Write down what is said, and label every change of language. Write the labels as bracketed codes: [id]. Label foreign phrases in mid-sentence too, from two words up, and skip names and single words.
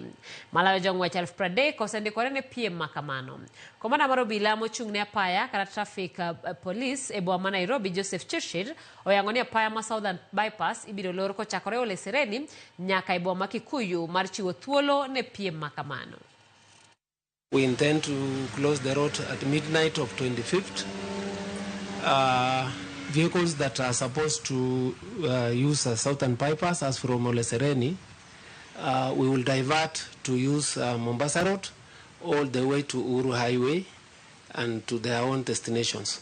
[luo] Malayo jong'wech 30,000 osendikore ne piem makamano. Komanda mar obila mochung'ne apaya kata traffic police e boma ma Nairobi Joseph Chirchir oyango ni apaya ma Southern Bypass ibiro lor kochakore Ole Sereni nyaka e boma Kikuyu mar chiwo thuolo ne piem makamano. [en] We intend to close the road at midnight of 25th. Vehicles that are supposed to use Southern Bypass as from Ole Sereni, we will divert to use Mombasa Road all the way to Uhuru Highway and to their own destinations.